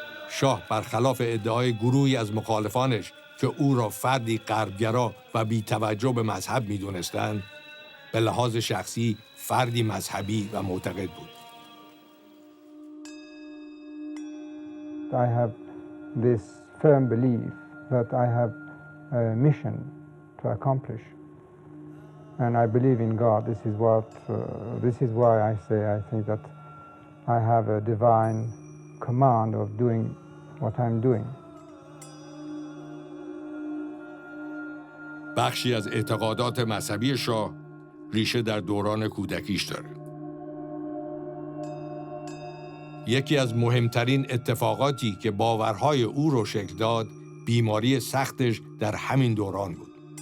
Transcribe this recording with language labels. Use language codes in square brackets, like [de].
[fa] شاه برخلاف ادعای گروهی از مخالفانش که او را فردی غربگرا و بی‌توجه به مذهب می‌دونستند، به لحاظ شخصی فردی مذهبی و معتقد بود. [en] I have this firm belief that I have a mission to accomplish, and I believe in God. This is why I say I think that I have a divine command of doing what I'm doing. [fa] بخشی از اعتقادات مذهبی شاه ریشه در دوران کودکیش داره. یکی از مهمترین اتفاقاتی که باورهای او رو شکل داد، بیماری سختش در همین دوران بود.